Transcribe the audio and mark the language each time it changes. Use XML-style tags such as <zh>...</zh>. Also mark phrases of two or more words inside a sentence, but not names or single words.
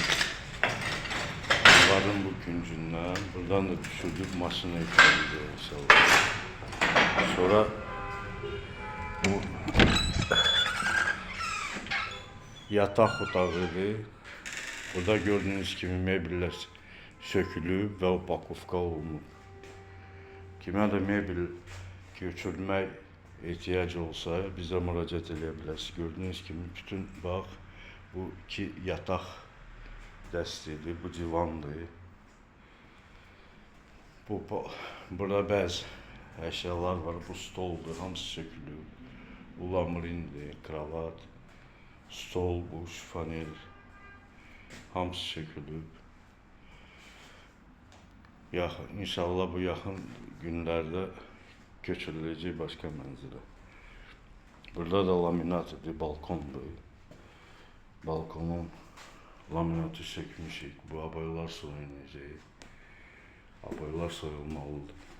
<tr>Bunların bu küncünden, buradan da düşürdük maşına yükleyeceğiz inşallah. Sonra bu yatak otağıdır.</tr> <az>Burada</az> <tr>gördüğünüz gibi</tr> <az>mebiller sökülüb və upakovka olunub. Kimə də mebel götürmək ihtiyacı olsa</az> <tr>bize müracaat edebilirsiniz. Gördüğünüz gibi bütün bak bu iki yatak dəstidir, bu divandır.</tr> <az>Burada bəzi eşyalar var, bu stoldur, hamısı sökülüb. Bu lamrindir, kravat, stol, bu şifonel, hamısı sökülüb.</az> <tr>İnşallah bu yakın günlerde</tr> <az>köçürüləcək başka mənzilə. Burada da laminatdır, balkondur. Balkonun laminatı sökmüşük. Bu aboylar soyulacaq. Aboylar soyulmalıdır.</az>